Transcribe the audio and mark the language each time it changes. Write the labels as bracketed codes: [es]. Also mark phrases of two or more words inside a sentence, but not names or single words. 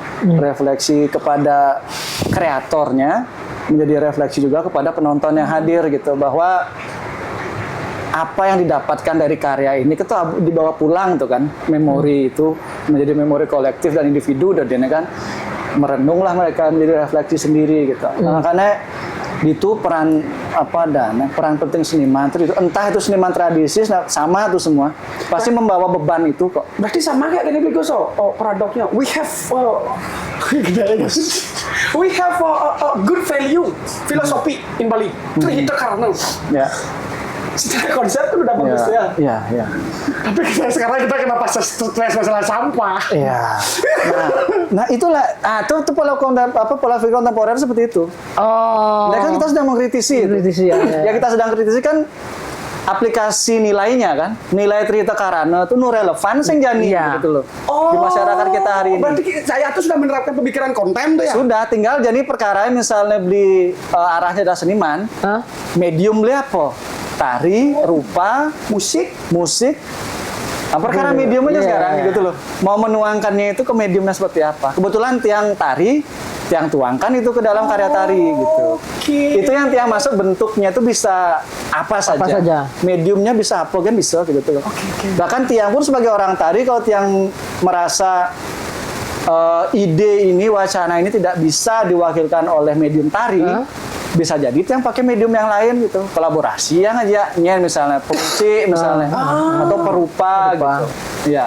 [id] Refleksi kepada kreatornya, menjadi refleksi juga kepada penonton yang hadir gitu, bahwa apa yang didapatkan dari karya ini itu dibawa pulang tuh kan, memori itu menjadi memori kolektif dan individu, dan dia kan merenunglah mereka menjadi refleksi sendiri gitu. Makanya itu peran penting seniman itu, entah itu seniman tradisi sama itu semua pasti membawa beban itu kok. Berarti sama kayak gini Gus, paradoksnya [en] we have a good value philosophy in Bali, [id] Trihita Karna. Ya. Secara konsep kan udah bagus ya. Iya. Tapi sekarang kita kenapa stres masalah sampah? Iya. Nah itulah, itu pola pikir kontemporer seperti itu. Nah kan kita sedang mengkritisi. Ya kita sedang kritisi kan aplikasi nilainya kan, nilai Trihita Karana itu relevan [ban] sing jani [id] gitu loh di masyarakat kita hari ini. Berarti saya tuh sudah menerapkan pemikiran konten tuh ya? Sudah, tinggal jadi perkara misalnya beli arahnya adalah seniman, medium beli apa? Tari, rupa, musik. Perkara medium aja sekarang gitu loh. Mau menuangkannya itu ke mediumnya seperti apa? Kebetulan tiang tari, tiang tuangkan itu ke dalam karya tari gitu. Itu yang tiang masuk bentuknya itu bisa apa saja. Mediumnya bisa apa kan bisa gitu loh. Bahkan tiang pun sebagai orang tari, kalau tiang merasa ide ini, wacana ini tidak bisa diwakilkan oleh medium tari, bisa jadi yang pakai medium yang lain gitu, kolaborasi yang aja misalnya fungsi misalnya atau perupa gitu ya.